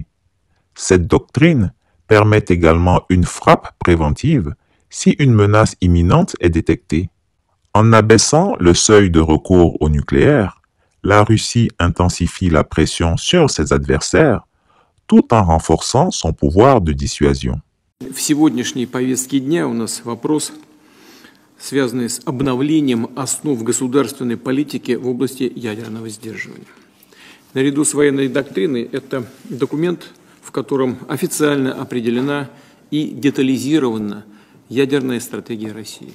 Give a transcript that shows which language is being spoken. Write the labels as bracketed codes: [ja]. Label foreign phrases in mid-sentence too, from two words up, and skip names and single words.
[fr] Cette doctrine permet également une frappe préventive si une menace imminente est détectée. En abaissant le seuil de recours au nucléaire, la Russie intensifie la pression sur ses adversaires tout en renforçant son pouvoir de dissuasion. [ru] В сегодняшней повестке дня у нас вопрос, связанный с обновлением основ государственной политики в области ядерного сдерживания. Наряду с военной доктриной это документ, в котором официально определена и детализирована ядерная стратегия России.